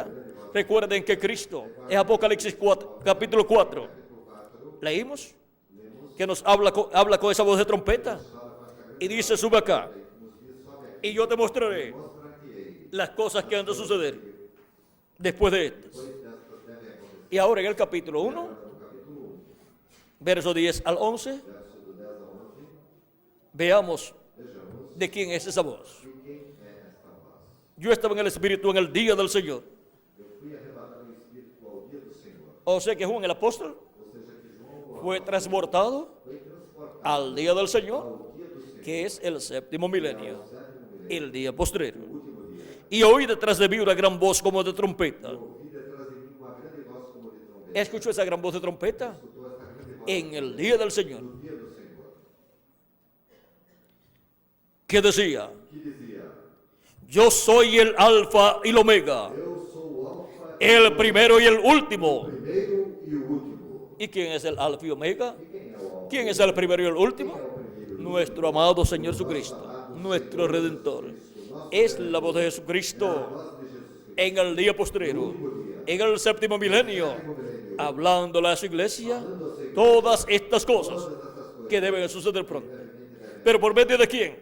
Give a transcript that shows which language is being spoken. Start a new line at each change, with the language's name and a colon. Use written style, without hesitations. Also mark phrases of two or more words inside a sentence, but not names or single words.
Spanish: Recuerden que Cristo, en Apocalipsis 4, capítulo 4, leímos que nos habla con esa voz de trompeta y dice, sube acá y yo te mostraré las cosas que han de suceder después de estas. Y ahora en el capítulo 1, verso 10 al 11, veamos de quién es esa voz. Yo estaba en el Espíritu en el día del Señor.
Portuguese: fui arrebatado em espírito ao dia do Senhor.
Spanish: O sea que Juan el apóstol
Portuguese: Ou seja, que João
Spanish: fue transportado
Portuguese: foi transportado
Spanish: al día del Señor,
Portuguese: ao dia do Senhor,
Spanish: que es el séptimo milenio, el día postrero.
Portuguese: último dia.
Spanish: Y oí detrás de mí una gran voz como de trompeta.
Portuguese: Ouvi detrás de mim uma grande voz como de trombeta.
Spanish: ¿Escuchó esa gran voz de trompeta?
Portuguese: Escutou esta grande voz
Spanish: En el día del Señor,
Portuguese: no dia do Senhor,
Spanish: que decía,
Portuguese: que dizia:
Spanish: yo soy el alfa y el omega,
Portuguese: Eu sou o Alfa,
Spanish: el primero y el último.
Portuguese: o primeiro e o último.
Spanish: ¿Y quién es el alfa y omega?
Portuguese: E quem é o Alfa?
Spanish: ¿Quién es el primero y el último?
Portuguese: Quem é o primeiro?
Spanish: Nuestro amado Señor Jesucristo, nuestro Redentor. Es la voz de Jesucristo
Portuguese: A voz de Jesus Cristo,
Spanish: en el día postrero, en el séptimo milenio, hablándole a su iglesia todas estas cosas que deben suceder pronto. Pero ¿por medio de quién?